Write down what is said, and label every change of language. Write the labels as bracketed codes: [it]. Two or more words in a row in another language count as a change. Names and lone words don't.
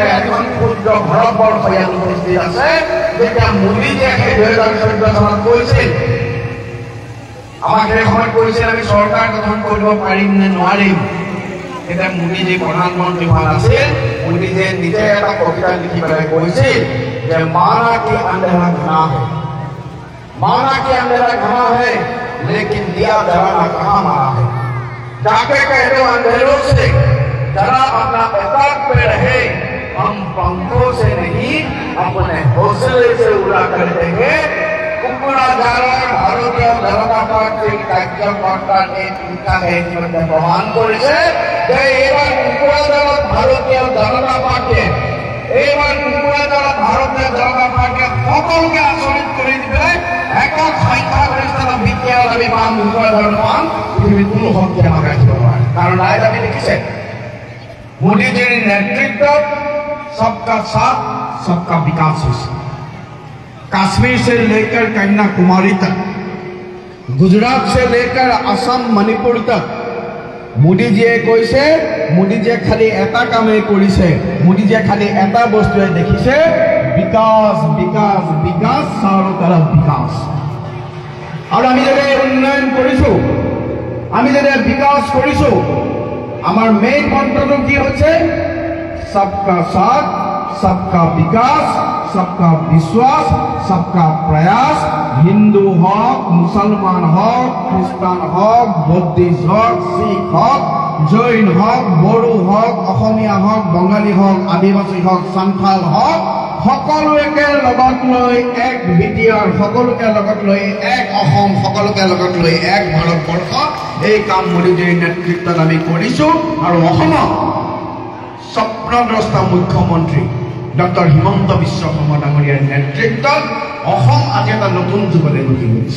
[as] এখন ক্ষুদ্ৰ ভাৰতবৰ্ষ ইয়াত উপস্থিত আছে। যেতিয়া মোদীজীয়ে 2014 চনত কৈছিল, আমাক সেই সময়ত কৈছিল আমি চৰকাৰ গঠন কৰিব পাৰিম নে নোৱাৰিম, তেতিয়া মোদীজী প্ৰধানমন্ত্ৰী হোৱা নাছিল। মোদীজীয়ে নিজে এটা কবিতা লিখি পেলাই কৈছিল যে [hi] माना कि अंधेरा घना है, माना कि अंधेरा घना है लेकिन दिया जलाना कहाँ मारा है। जाके कह दो अंधेरों से जरा अपना औकात पे रहे, हम पंखों से नहीं अपने हौसले से उड़ा कर देंगे। [as] কোকৰাঝাৰৰ ভাৰতীয় জনতা পাৰ্টিৰ কাৰ্যকৰ্তা ইতিমধ্যে প্ৰমাণ কৰিছে যে এইবাৰ কোকৰাঝাৰত ভাৰতীয় জনতা পাৰ্টিয়ে সকলোকে আচৰিত কৰি দিবলৈ একক সংখ্যাগৰিষ্ঠতা ভিত্তিত আমি পাম। কোকৰাঝাৰত পাম, পৃথিৱীত কোনো শক্তি আমাক ৰাখিব নোৱাৰে। কাৰণ ৰাইজ আমি দেখিছে মোদীজীৰ নেতৃত্বত [hi] सबका साथ सबका विकास [as] হৈছে। [hi] कश्मीर से लेकर कन्याकुमारी तक, गुजरात से लेकर असम मणिपुर तक [as] মোদীজীয়ে কৈছে, মোদীজীয়ে খালি এটা কামেই কৰিছে, মোদীজীয়ে খালি এটা বস্তুৱে দেখিছে, বিকাশ বিকাশ বিকাশ, [hi] चारों तरफ विकास। [as] আৰু আমি যেতিয়া উন্নয়ন কৰিছোঁ, আমি যেতিয়া বিকাশ কৰিছোঁ, আমাৰ মেইন মন্ত্ৰটো কি হৈছে? [hi] सबका साथ सबका विकास, सबका विश्वास, सबका प्रयास। हिंदू हक, मुसलमान हक, ख्रिस्टान हक, बौद्धिस्ट हक, शिख हक, जैन हक, बोडो हक, असमिया हक, बंगाली हक, आदिवासी हक, सान्थाल हक, [as] সকলোকে লগত লৈ এক বিটিআৰ, সকলোকে লগত লৈ এক অসম, সকলোকে লগত লৈ এক ভাৰতবৰ্ষ, এই কাম মোদীজীৰ নেতৃত্বত আমি কৰিছোঁ। আৰু অসমত স্বপ্নদ্ৰষ্টা মুখ্যমন্ত্ৰী ডক্টৰ হিমন্ত বিশ্ব শৰ্মা ডাঙৰীয়াৰ নেতৃত্বত অসম আজি এটা নতুন যুগলৈ গতি কৰিছে।